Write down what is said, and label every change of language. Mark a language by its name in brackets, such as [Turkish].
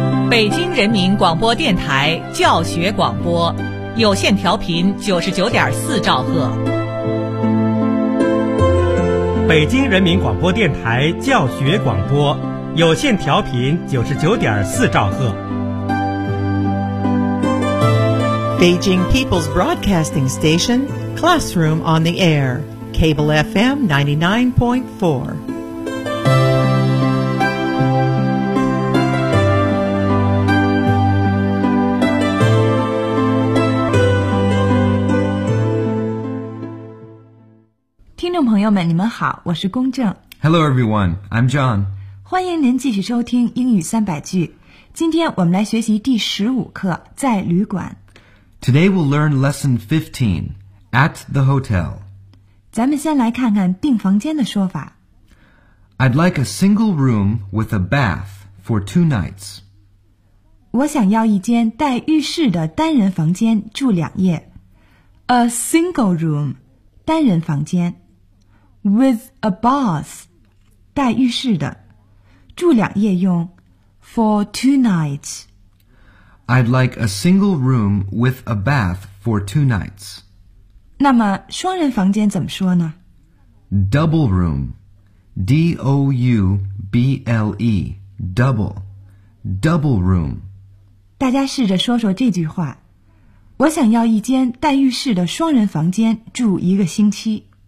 [Chinese] 北京人民广播电台教学广播，有线调频99.4兆赫。北京人民广播电台教学广播，有线调频99.4兆赫。 [English] Beijing People's Broadcasting Station, Classroom on the Air, Cable FM 99.4. [Chinese] 们你们好，我是公正。 [English] Hello everyone, I'm John. [Chinese] 欢迎您继续收听英语三百句。今天我们来学习第十五课，在旅馆。 [English] Today we'll learn lesson 15, at the hotel. [Chinese] 咱们先来看看订房间的说法。 [English] I'd like a single room with a bath for 2 nights. [Chinese] 我想要一间带浴室的单人房间住两夜。 [English] A single room, [Chinese] 单人房间。 [English] With a bath, [Chinese] 带浴室的，住两夜用 [English] ,for 2 nights. I'd like a single room with a bath for 2 nights. [Chinese] 那么双人房间怎么说呢 [English] ?Double room, D-O-U-B-L-E, double, double room. [Chinese] 大家试着说说这句话。我想要一间带浴室的双人房间住一个星期。